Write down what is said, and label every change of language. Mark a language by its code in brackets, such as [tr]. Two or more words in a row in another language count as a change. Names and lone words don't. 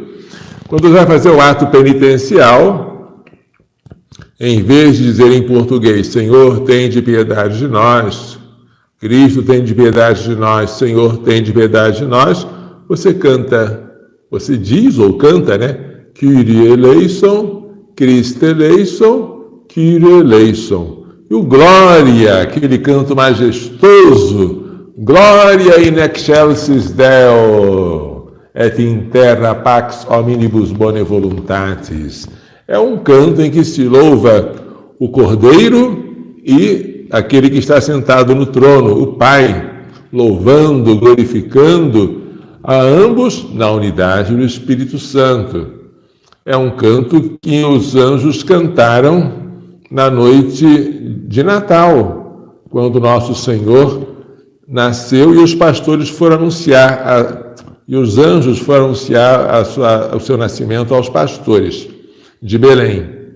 [pt] Quando você vai fazer o ato penitencial, em vez de dizer em português, Senhor, tem de piedade de nós, Cristo tem de piedade de nós, Senhor, tem de piedade de nós, você canta, você diz ou canta, né? [la] Kyrie eleison, Christe eleison, Kyrie eleison. [pt] E o Glória, aquele canto majestoso, [la] Glória in excelsis Deo, et in terra pax omnibus bone voluntatis. [pt] É um canto em que se louva o Cordeiro e aquele que está sentado no trono, o Pai, louvando, glorificando a ambos na unidade do Espírito Santo. É um canto que os anjos cantaram na noite de Natal, quando nosso Senhor nasceu e os pastores foram anunciar e os anjos foram anunciar o seu nascimento aos pastores de Belém.